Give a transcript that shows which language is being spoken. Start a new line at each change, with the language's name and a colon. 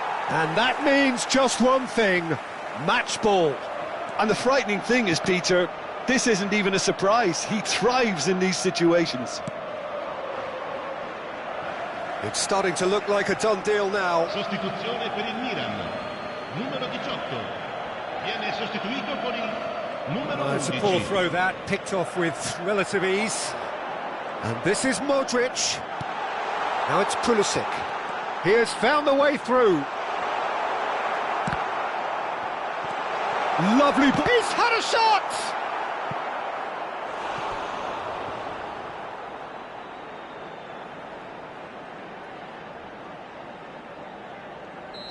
English: And that means just one thing, match ball. And the frightening thing is, Peter, this isn't even a surprise. He thrives in these situations. It's starting to look like a done deal now.
Italian: Sostituzione per il Milan. Numero 18. Viene sostituito con il numero 11.
English: It's a poor throw that, picked off with relative ease. And this is Modric. Now it's Pulisic. He has found the way through. Lovely ball. He's had a shot!